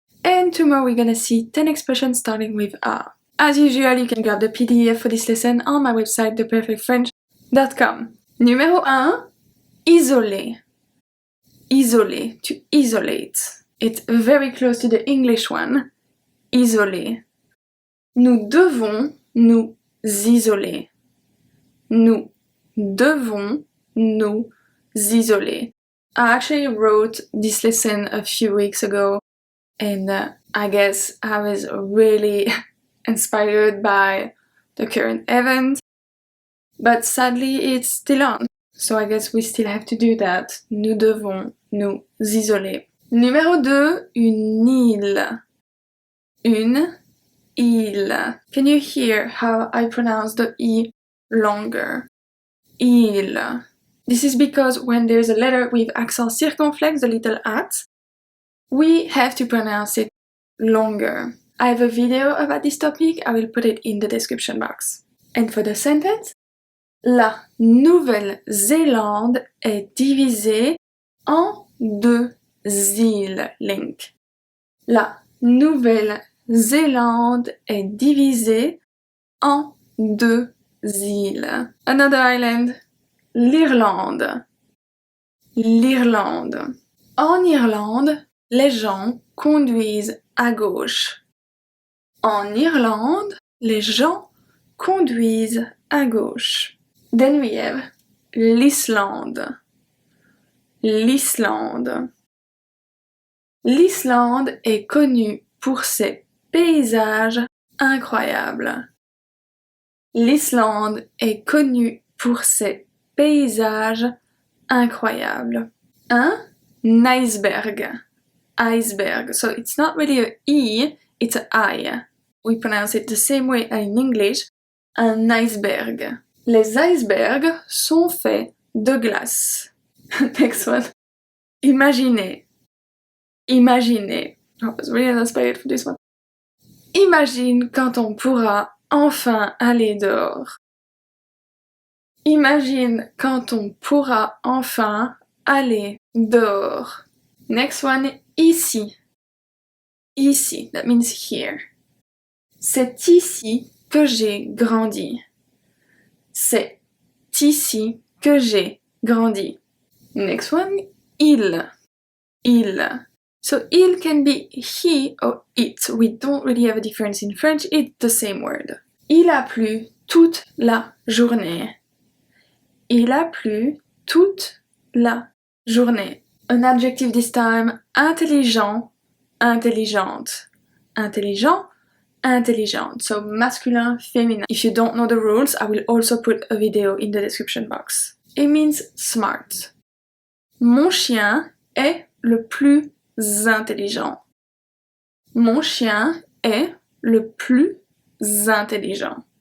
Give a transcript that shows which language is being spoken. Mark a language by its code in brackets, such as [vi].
[en] And tomorrow we're gonna see 10 expressions starting with A. As usual, you can grab the PDF for this lesson on my website, theperfectfrench.com. [fr] Numéro 1, isoler. Isoler, [en] to isolate. It's very close to the English one. [fr] Isoler. Nous devons nous isoler. Nous devons nous isoler. [en] I actually wrote this lesson a few weeks ago. And I guess I was really inspired by the current event, but sadly it's still on. So I guess we still have to do that. [fr] Nous devons nous isoler. Numéro 2, une île. Une île. [en] Can you hear how I pronounce the E longer? Île. This is because when there's a letter with accent circonflexe, the little at, we have to pronounce it longer. I have a video about this topic, I will put it in the description box. And for the sentence, [fr] la Nouvelle-Zélande est divisée en deux îles. Link. La Nouvelle-Zélande est divisée en deux îles. [en] Another island, l'Irlande. L'Irlande. [fr] En Irlande, les gens conduisent à gauche. En Irlande, les gens conduisent à gauche. [en] Then we have l'Islande. L'Islande. [fr] L'Islande est connue pour ses paysages incroyables. L'Islande est connue pour ses paysages incroyables. Un iceberg. Iceberg. [en] So it's not really a E, it's an I. We pronounce it the same way in English. [fr] Un iceberg. Les icebergs sont faits de glace. [en] Next one. [fr] Imaginez. Imaginez. [en] I was really inspired for this one. [fr] Imagine quand on pourra enfin aller dehors. Imagine quand on pourra enfin aller dehors. [en] Next one, ici. Ici, that means here. [fr] C'est ici que j'ai grandi. C'est ici que j'ai grandi. [en] Next one, il. Il. So il can be he or it. We don't really have a difference in French, it's the same word. [fr] Il a plu toute la journée. Il a plu toute la journée. [en] An adjective this time, intelligent, intelligente. [fr] Intelligent, intelligente. So masculin, féminin. [en] If you don't know the rules, I will also put a video in the description box. It means smart. [fr] Mon chien est le plus intelligent. Mon chien est le plus intelligent.